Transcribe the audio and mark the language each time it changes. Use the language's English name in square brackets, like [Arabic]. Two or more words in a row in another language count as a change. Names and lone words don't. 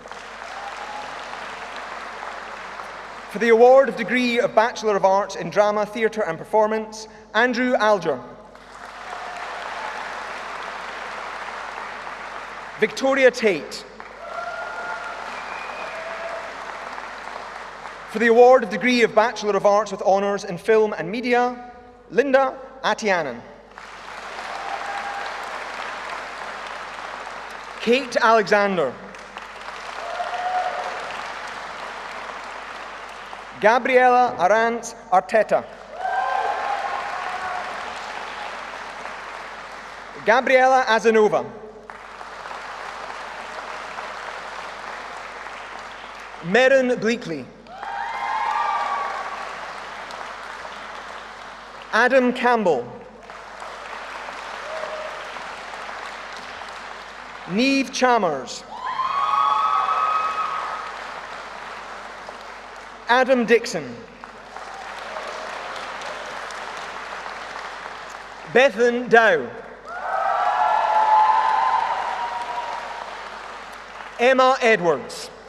[English] For the award of degree of Bachelor of Arts in Drama, Theatre and Performance, Andrew Alger. Victoria Tate. For the award of degree of Bachelor of Arts with Honours in Film and Media, Linda Atianen. Kate Alexander. Gabriela Arantz Arteta. Gabriela Azanova. Meryn Bleakley. Adam Campbell. Niamh Chalmers. Adam Dixon. Bethan Dow. Emma Edwards.